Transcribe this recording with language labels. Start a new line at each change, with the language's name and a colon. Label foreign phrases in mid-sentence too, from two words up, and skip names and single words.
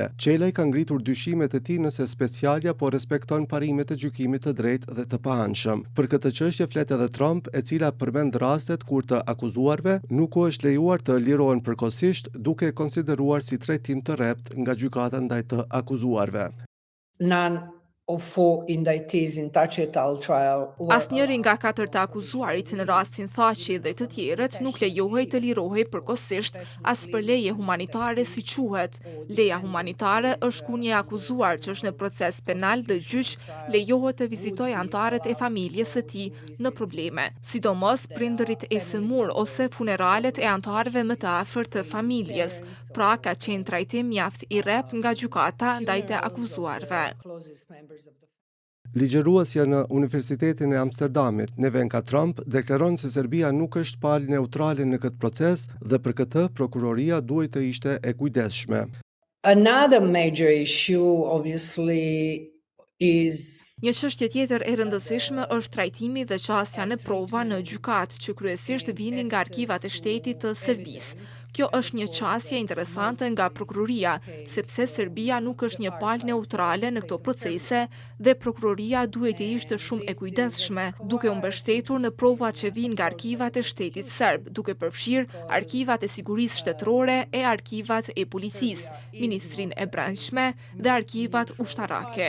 Albanian: Qelaj ka ngritur dyshimet e tij nëse specialja po respekton parimet e gjykimit të drejtë dhe të paanshëm. Për këtë çështje flet edhe Trump, e cila përmend rastet kur të akuzuarve nuk u është lejuar të lirohen përkohësisht, duke e konsideruar si trajtim të rrept nga gjykata ndaj të akuzuarve.
English: of 4 indictees in Thaqi et al. Trial.
Albanian: Asnjëri nga 4 të akuzuarit në rastin Thaqi dhe të tjerët nuk lejohej të lirohej përkohësisht as për leje humanitare si quhet. Leja humanitare është kur një akuzuar që është në proces penal dhe gjyq lejohet të vizitojë anëtarët e familjes së tij në probleme, sidomos prindërit e sëmur ose funeralet e anëtarëve më të afërt të familjes. Pra ka qenë trajtim mjaft i rrept nga gjykata ndaj të akuzuarve. Ligjëruesja në Universitetin e Amsterdamit, Nevenka Trump, deklaron se Serbia nuk është palë neutrale në këtë proces dhe për këtë prokuroria duhet të ishte e kujdesshme.
English: Another major issue, obviously, is
Albanian: Një çështje tjetër e rëndësishme është trajtimi dhe qasja në prova në gjykatë që kryesisht vinin nga arkivat e shtetit të Serbisë. Kjo është një qasje interesante nga prokuroria, sepse Serbia nuk është një palë neutrale në këto procese dhe prokuroria duhet të ishte shumë e kujdesshme, duke u mbështetur në provat që vijnë nga arkivat e shtetit serb, duke përfshirë arkivat e sigurisë shtetërore e arkivat e policisë, Ministrinë e Brendshme dhe arkivat ushtarake.